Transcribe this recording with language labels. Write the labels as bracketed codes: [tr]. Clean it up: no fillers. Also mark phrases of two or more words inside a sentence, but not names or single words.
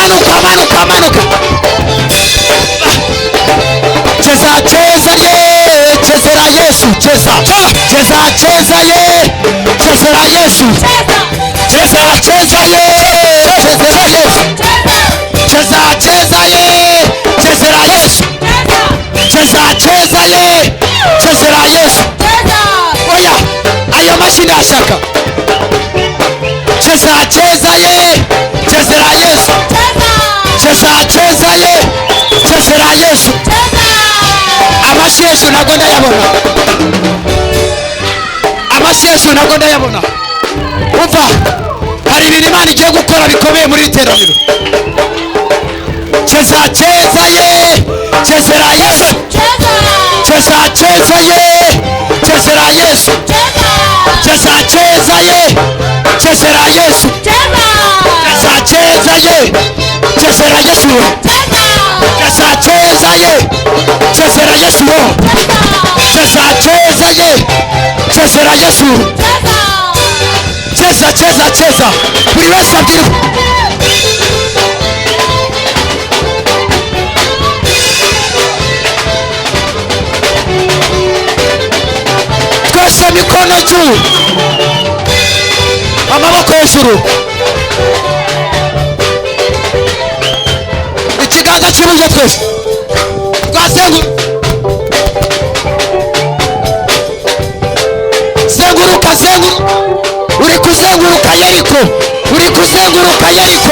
[sw] manuka manuka cheza cheza ye chezera Yesu cheza cheza cheza ye chezera Yesu cheza cheza ye chezera Yesu cheza cheza ye chezera Yesu cheza cheza ye chezera Yesu oya ayo mashini ashaka cheza cheza ye chezera Yesu cheza cheza ye chezera Yesu [rw] amashi Yesu ntabwo ndayabona amashi Yesu ntabwo ndayabona umva hari ibintu Imana igiye gukora bikomeye muri iteraniro [sw] cheza cheza ye chezera Yesu cheza cheza ye chezera Yesu cheza cheza ye chezera Yesu cheza cheza ye chezera Yesu cheza cheza ye chezera Yesu cheza cheza ye chezera Yesu cheza cheza cheza [rw] buri wese abwira twese [sw] mikono juu [rw] amaboko hejuru ikiganza cy'iburyo twese zenguruka zenguruka uri kuzenguruka Yeriko uri kuzenguruka Yeriko